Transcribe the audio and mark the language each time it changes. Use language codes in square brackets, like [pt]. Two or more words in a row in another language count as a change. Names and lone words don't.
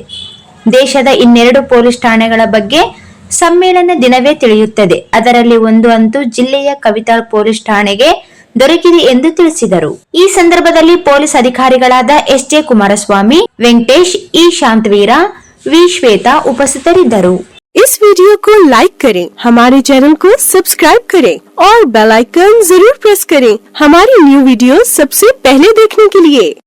[kn] ದೇಶದ ಇನ್ನೆರಡು ಪೊಲೀಸ್ ಠಾಣೆಗಳ ಬಗ್ಗೆ ಸಮ್ಮೇಳನ ದಿನವೇ ತಿಳಿಯುತ್ತದೆ. ಅದರಲ್ಲಿ ಒಂದು ಅಂತೂ ಜಿಲ್ಲೆಯ ಕವಿತಾಳ್ ಪೊಲೀಸ್ ಠಾಣೆಗೆ ದೊರಕಿದೆ ಎಂದು ತಿಳಿಸಿದರು. ಈ ಸಂದರ್ಭದಲ್ಲಿ ಪೊಲೀಸ್ ಅಧಿಕಾರಿಗಳಾದ ಎಸ್.ಜೆ. ಕುಮಾರಸ್ವಾಮಿ, ವೆಂಕಟೇಶ್, ಇ. ಶಾಂತವೀರ, ವಿ. ಶ್ವೇತಾ ಉಪಸ್ಥಿತರಿದ್ದರು. [hi] इस वीडियो को लाइक करें, हमारे चैनल को सब्सक्राइब करें और [en] bell icon [hi] जरूर प्रेस करें हमारी [en] new video [hi] सबसे पहले देखने के लिए।